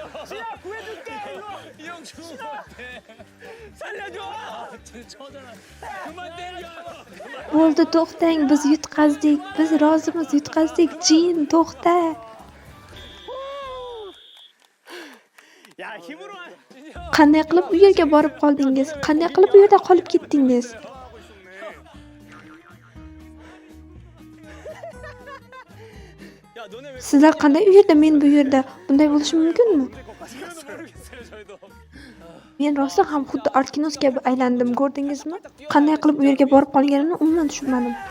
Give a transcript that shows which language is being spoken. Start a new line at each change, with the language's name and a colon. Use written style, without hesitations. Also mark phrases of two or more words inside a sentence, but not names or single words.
Korean: 지야, 구해줄게. 이 형 죽은 것 같아. 살려줘. 쳐잖아. 그만 때려.
Uzbek: Bo'ldi, to'xtang. Biz yutqazdik. Biz rozimiz, yutqazdik. Jin, to'xta.
Korean: 야, 힘으로.
Uzbek: Qanday qilib u yerga borib qoldingiz? Qanday qilib u yerda qolib ketdingiz?
Korean: 야, 너네 왜
Uzbek: Sizlar qanday u yerda, men bu yerda? Bunday bo'lishi mumkinmi?
Korean: 모르겠어요, 저희도.
Uzbek: Men rostdan ham xuddi Arkinos kabi aylandim, ko'rdingizmi? Qanday qilib u yerga borib qolganimni umuman tushunmadim.